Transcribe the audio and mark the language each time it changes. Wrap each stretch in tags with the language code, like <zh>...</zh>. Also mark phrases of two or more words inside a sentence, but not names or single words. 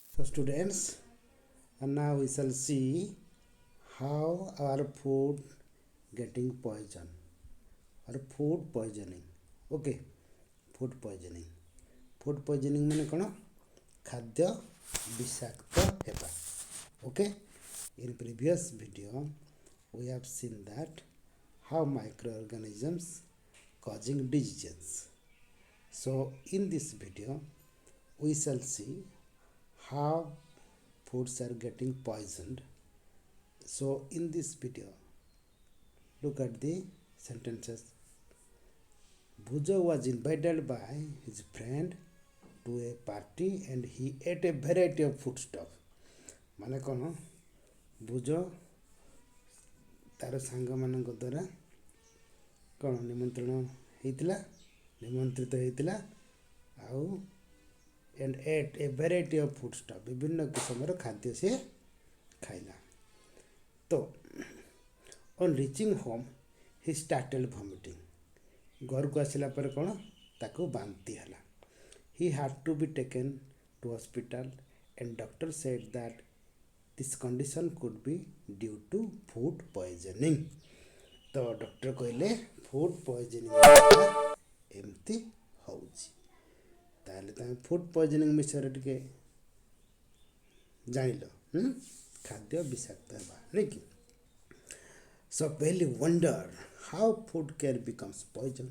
<en>So students, and now we shall see how our food getting poison or food poisoning. Okay, food poisoning. Food poisoning</en> <or>ମାନେ କ'ଣ? ଖାଦ୍ୟ ବିଷାକ୍ତ ହେବା.</or> <en>Okay, in previous video we have seen that how microorganisms causing diseases. So in this video we shall see how foods are getting poisoned. So in this video look at the sentences. Bhujo was invited by his friend to a party and he ate a variety of food stuff.</en> <or>ମାନେ କ'ଣ? ଭୁଜ ତାର ସାଙ୍ଗମାନଙ୍କ ଦ୍ୱାରା କ'ଣ ନିମନ୍ତ୍ରିତ ହେଇଥିଲା ଆଉ</or> <en>and ate a variety of food stuff.</en> <or>ବିଭିନ୍ନ କିସମର ଖାଦ୍ୟ ସେ ଖାଇଲା.</or> <en>ତ on reaching home he started vomiting.</en> <or>ଘରକୁ ଆସିଲା ପରେ କ'ଣ? ତାକୁ ବାନ୍ତି ହେଲା.</or> <en>He had to be taken to hospital and doctor said that this condition could be due to food poisoning.</en> <or>ତ ଡକ୍ଟର କହିଲେ</or> <en>food poisoning</en> <or>ଏମିତି ହେଉଛି. ତାହେଲେ ତୁମେ</or> <en>food poisoning</en> <or>ବିଷୟରେ ଟିକେ ଜାଣିଲ. ଖାଦ୍ୟ ବିଷାକ୍ତ ହେବା ନାଇଁ କି?</or> <en>So pehli wonder how food care becomes poison.</en>